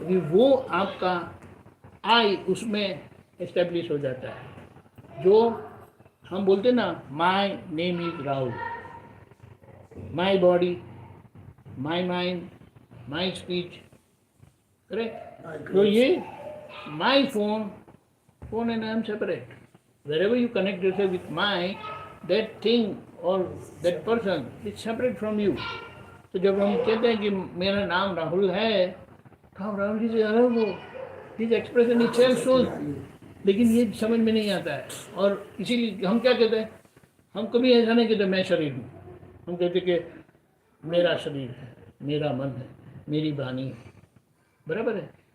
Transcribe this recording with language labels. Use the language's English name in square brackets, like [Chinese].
[Hindi] अभी वो आपका आई उसमें एस्टेब्लिश हो जाता है। जो हम बोलते ना [English] My name is Rahul, my body, my mind, my speech, correct? [Hindi] तो ये [English] My phone and I am separate. Wherever you connect yourself with my, that thing or that person is separate from you. [Hindi] तो जब हम कहते हैं कि मेरा नाम राहुल है, तो आप राहुल जी से अलग हो, [English] this expression itself shows, [Hindi] लेकिन ये समझ में नहीं आता है। और इसीलिए हम क्या कहते हैं, हम कभी ऐसा नहीं कहते मैं शरीर हूँ, हम कहते कि मेरा शरीर है, मेरा मन है, मेरी वाणी है, बराबर है।